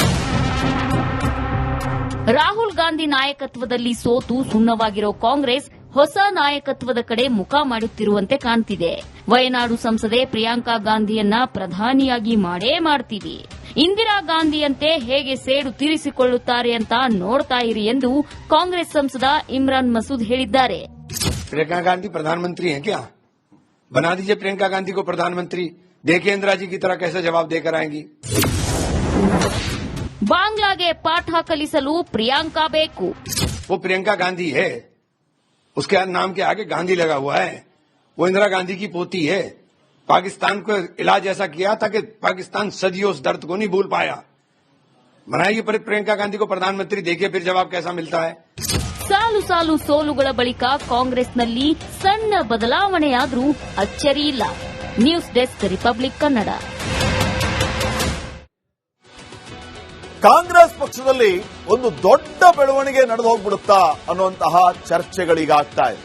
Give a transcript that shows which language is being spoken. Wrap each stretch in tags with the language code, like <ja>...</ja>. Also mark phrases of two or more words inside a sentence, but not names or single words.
<kn>ರಾಹುಲ್ ಗಾಂಧಿ ನಾಯಕತ್ವದಲ್ಲಿ ಸೋತು ಸುಣ್ಣವಾಗಿರೋ ಕಾಂಗ್ರೆಸ್ ಹೊಸ ನಾಯಕತ್ವದ ಕಡೆ ಮುಖ ಮಾಡುತ್ತಿರುವಂತೆ ಕಾಣ್ತಿದೆ. ವಯನಾಡು ಸಂಸದೆ ಪ್ರಿಯಾಂಕಾ ಗಾಂಧಿಯನ್ನ ಪ್ರಧಾನಿಯಾಗಿ ಮಾಡೇ ಮಾಡ್ತೀವಿ, ಇಂದಿರಾ ಗಾಂಧಿಯಂತೆ ಹೇಗೆ ಸೇಡು ತೀರಿಸಿಕೊಳ್ಳುತ್ತಾರೆ ಅಂತ ನೋಡ್ತಾ ಇರಿ ಎಂದು ಕಾಂಗ್ರೆಸ್ ಸಂಸದ ಇಮ್ರಾನ್ ಮಸೂದ್ ಹೇಳಿದ್ದಾರೆ.</kn> <hi>प्रियंका गांधी प्रधानमंत्री हैं क्या? बना दीजिए प्रियंका गांधी को प्रधानमंत्री, देखिए इंदिरा जी की तरह कैसे जवाब देकर आएंगी.</hi> <kn>ಬಾಂಗ್ಲಾಗೆ ಪಾಠ ಕಲಿಸಲು ಪ್ರಿಯಾಂಕಾ ಬೇಕು.</kn> <hi>वो प्रियंका गांधी है, उसके नाम के आगे गांधी लगा हुआ है. वो इंदिरा गांधी की पोती है. पाकिस्तान को इलाज ऐसा किया था कि पाकिस्तान सदियों उस दर्द को नहीं भूल पाया. बनाइए प्रियंका गांधी को प्रधानमंत्री, देखिए फिर जवाब कैसा मिलता है.</hi> <kn>ಸಾಲು ಸೋಲುಗಳ ಬಳಿಕ ಕಾಂಗ್ರೆಸ್ನಲ್ಲಿ ಸಣ್ಣ ಬದಲಾವಣೆಯಾದ್ರೂ ಅಚ್ಚರಿಯಿಲ್ಲ.</kn> <en>news desk,</en> <kn>ರಿಪಬ್ಲಿಕ್ ಕನ್ನಡ. ಕಾಂಗ್ರೆಸ್ ಪಕ್ಷದಲ್ಲಿ ಒಂದು ದೊಡ್ಡ ಬೆಳವಣಿಗೆ ನಡೆದು ಹೋಗ್ಬಿಡುತ್ತಾ ಅನ್ನುವಂತಹ ಚರ್ಚೆಗಳೀಗ ಆಗ್ತಾ ಇದೆ.</kn>